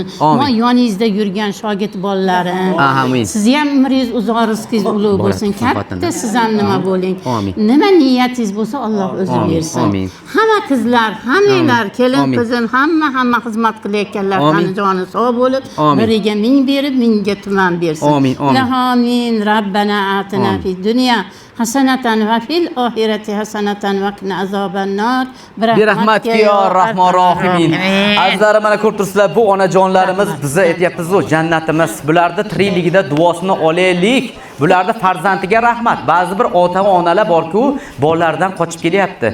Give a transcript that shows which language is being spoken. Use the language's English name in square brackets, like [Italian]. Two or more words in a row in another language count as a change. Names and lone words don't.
[Uzbek] Men yoningizda yurgan shogird bolalarim. Siz ham umringiz uzoq, rizqingiz ulug' bo'lsin. Katta siz ham nima bo'ling. Nima niyatingiz bo'lsa Alloh o'zi bersin. Hamma qizlar, hammanglar, kelin qizim, hamma xizmat qilayotganlar tani joni sog' bo'lib, biriga 1000 berib, mingga tuman bersin. [Arabic] Amin. ربنا آتنا في الدنيا حسنة وفي الآخرة حسنة وقنا عذاب النار. برحمتك يا رحمن الرحيمين. [Uzbek] Azizlarim, mana ko'rib turibsizlar, bu onajonlarimiz bizni aytyapmiz-ku, jannatimiz. Bularda tirikligida duosini olaylik. Bularda farzandiga rahmat. Ba'zi bir ota va onalar bor-ku, bolalaridan qochib kelyapti.